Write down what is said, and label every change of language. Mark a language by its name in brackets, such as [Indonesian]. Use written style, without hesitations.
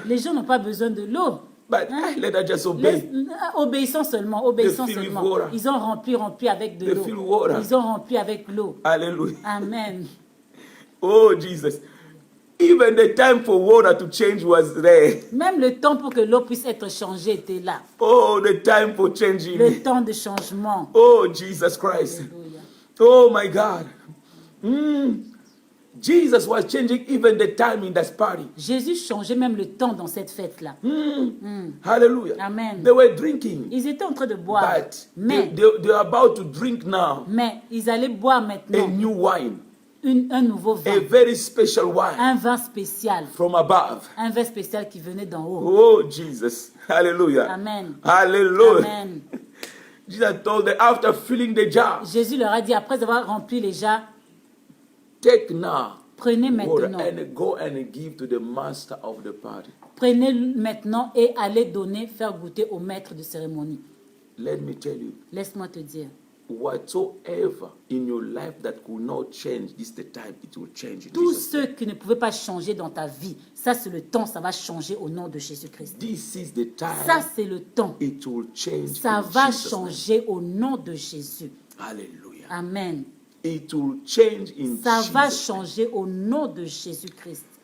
[French] Les gens n'ont pas besoin de l'eau. [English] But let us just obey. [French] Obéissons seulement, obéissons [English] They fill with [French] seulement. [English] water. [French] Ils ont rempli avec de [English] They [French] l'eau. [English] fill water. [French] Ils ont rempli avec l'eau. [English] Hallelujah. Amen. Oh, Jesus. Even the time for water to change was there. [French] Même le temps pour que l'eau puisse être changée était là. [English] Oh, the time for changing. [French] Le temps de changement. [English] Oh, Jesus Christ. [French] Alléluia. [English] Oh, my God. Mm. Jesus was changing even the time in that party. [French] Jésus changeait même le temps dans cette fête-là. [English] Hallelujah. Amen. They were drinking, [French] Ils étaient en train de boire, [English] but [French] mais [English] they are about to drink now [French] ils allaient boire [English] a [French] maintenant [English] new wine, [French] un nouveau [English] a [French] vin, [English] very special wine [French] un vin spécial, [English] from above. [French] un vin spécial qui venait d'en haut. [English] Oh, Jesus. Hallelujah. Amen. Hallelujah. Amen. Jesus told them after filling the jar, [French] Jésus leur a dit, après avoir rempli les jars, [English] take now [French] prenez [English] water [French] maintenant, [English] and go and give to the master of the party. [French] prenez maintenant et allez donner, faire goûter au maître de cérémonie. [English] Let me tell you, [French] Laisse-moi te dire, [English] whatsoever in your life that could not change, this is the time it will change. In [French] tous [English] Jesus' [French] ceux [English] name. [French] qui ne pouvaient pas changer dans ta vie, ça c'est le temps, ça va changer au nom de Jésus-Christ. [English] This is the [French] Ça [English] time [French] c'est le temps, [English] it will change. [French] ça [English] in [French] va [English] Jesus' name. [French] changer au nom de Jésus. [English] Hallelujah. Amen. It will change in [French] Ça va [English] Jesus' name. [French] changer au nom de Jésus-Christ.